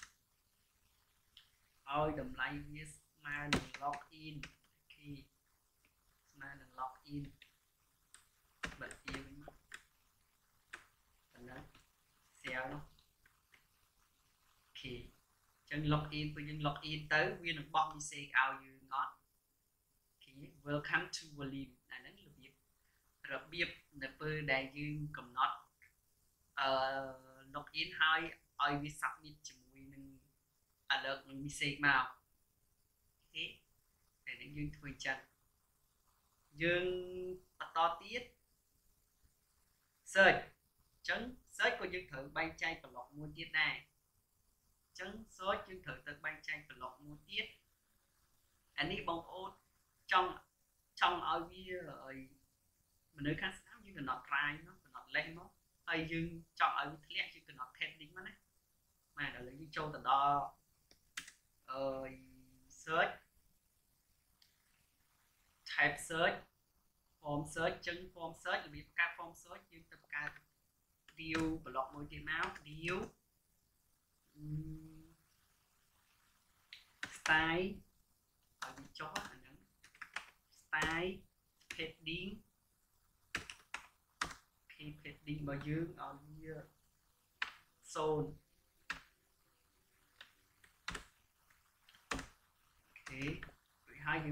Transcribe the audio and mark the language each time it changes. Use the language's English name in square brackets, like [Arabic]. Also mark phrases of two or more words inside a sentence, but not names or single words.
[Khmer] ឲ្យតម្លៃវាស្មើនឹង login អូខេស្មើនឹង login បិទវាវិញមកប៉ុណ្ណឹង share នោះអូខេអញ្ចឹង login ពេលយើង login ទៅវានឹងបោះ message ឲ្យយើងអត់អូខេ [English] welcome to volume [Khmer] អាហ្នឹងរបៀបនៅពេលដែលយើងកំណត់ login ហើយឲ្យវា submit ជាមួយនឹង [English] alert message [Khmer] មកអូខេតែនេះយើងធ្វើអញ្ចឹងយើងបន្ត ទៀត search អញ្ចឹង search ក៏យើងត្រូវបែងចែក block មួយទៀតដែរអញ្ចឹង search យើងត្រូវទៅបែងចែក block មួយទៀតអានេះបងប្អូនចង់ឲ្យវាមនុស្សខាងស្ដាំយើងកំណត់ try មកកំណត់ length មកហើយយើងចង់ឲ្យវាធ្លាក់យើងកំណត់ heading មកណាបាទឥឡូវយើងចូលទៅដល់ [English] search type search form search [Khmer] ចឹង [English] form search [Khmer] របៀបបង្កើត form search យើងទៅបង្កើត [English] div block [Khmer] មួយទៀតមក [English] div style [Khmer] ឲ្យវាចុះអាហ្នឹង [English] style heading [Khmer] អូខេ heading របស់យើងឲ្យវា0អូខេរួចហើយយើង